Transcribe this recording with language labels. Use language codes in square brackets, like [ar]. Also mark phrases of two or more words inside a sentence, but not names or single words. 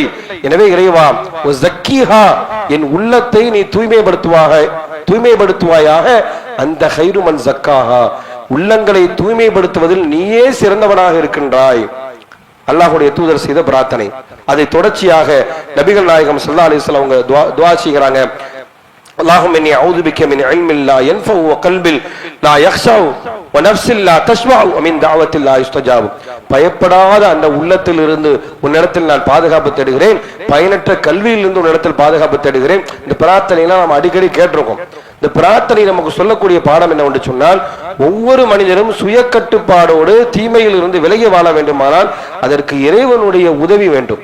[ta] எனவே இறைவா, என் உள்ளத்தை நீ தூய்மைப்படுத்துவாயாக. [ar] أنت خير من زكاها, [ta] உள்ளங்களை தூய்மைப்படுத்துவதில் நீயே சிறந்தவனாக இருக்கின்றாய். அல்லாஹ்வுடைய தூதர் செய்த பிரார்த்தனை. அதை தொடர்ச்சியாக நபிகள் நாயகம் [ar] صلى الله عليه وسلم [ta] அவங்க துஆ செய்கிறாங்க. [ar] اللهم اني اعوذ بك من علم لا ينفع وقلب لا يخشع ونفس لا تشبع ومن دعوة لا يستجاب. [ta] பயப்படாத அந்த உள்ளத்தில் இருந்து உன்னிடத்தில் நான் பாதுகாப்பு தேடுகிறேன், பயனற்ற கல்வியில் இருந்து உன்னிடத்தில் பாதுகாப்பு தேடுகிறேன். இந்த பிரார்த்தனைலாம் நாம் அடிக்கடி கேட்டிருக்கோம். இந்த பிரார்த்தனை நமக்கு சொல்லக்கூடிய பாடம் என்ன என்று சொன்னால், ஒவ்வொரு மனிதனும் சுய கட்டுப்பாடோடு தீமையில் இருந்து விலகி வாழ வேண்டுமானால் அதற்கு இறைவனுடைய உதவி வேண்டும்.